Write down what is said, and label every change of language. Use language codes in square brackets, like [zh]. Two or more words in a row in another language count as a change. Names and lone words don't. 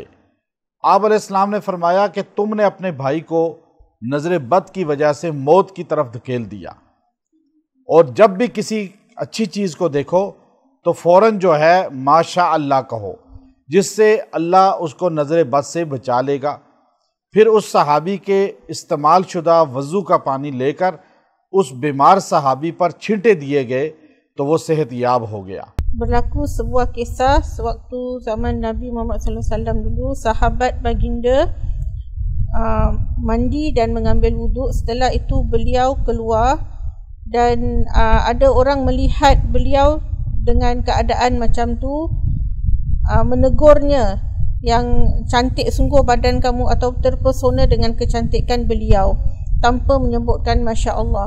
[hi] आप अलैहिस्सलाम ने फरमाया कि तुमने अपने भाई को नज़र बद की वजह से मौत की तरफ धकेल दिया, और जब भी किसी अच्छी चीज़ को देखो तो फ़ौरन जो है [ar] ما شاء الله [hi] कहो, जिससे अल्लाह उसको नज़र बद से बचा लेगा। फिर उस सहाबी के इस्तेमाल शुदा वज़ू का पानी लेकर उस बीमार सहाबी पर छींटे दिए गए तो वो सेहतयाब हो गया। [ms] Berlaku sebuah kisah sewaktu zaman Nabi Muhammad [ar] صلى الله عليه وسلم [ms] dulu, sahabat baginda mandi dan mengambil wuduk. Setelah itu beliau keluar dan ada orang melihat beliau dengan keadaan macam tu, menegurnya, yang cantik sungguh badan kamu, atau terpesona dengan kecantikan beliau tanpa menyebutkan [ar] ما شاء الله.